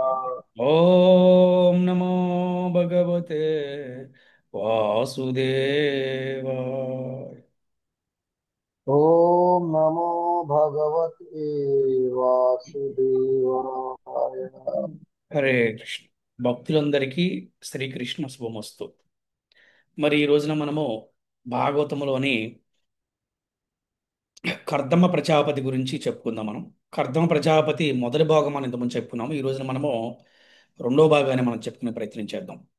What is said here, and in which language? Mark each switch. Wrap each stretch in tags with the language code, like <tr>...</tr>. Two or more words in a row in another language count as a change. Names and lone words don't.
<sa>ओम नमो भगवते वासुदेवाय। ॐ नमो भगवते वासुदेवाय।</sa> <te>హరే కృష్ణ. భక్తులందరికీ శ్రీకృష్ణ శుభమస్తు. మరి ఈ రోజున మనము భాగవతములోని కర్దమ ప్రజాపతి గురించి చెప్పుకుందాం. మనం కర్దమ ప్రజాపతి మొదటి భాగం మనం ఇంతకుముందు చెప్పుకున్నాము. ఈ రోజున మనము రెండో భాగాన్ని మనం చెప్పుకునే ప్రయత్నం చేద్దాం.</te>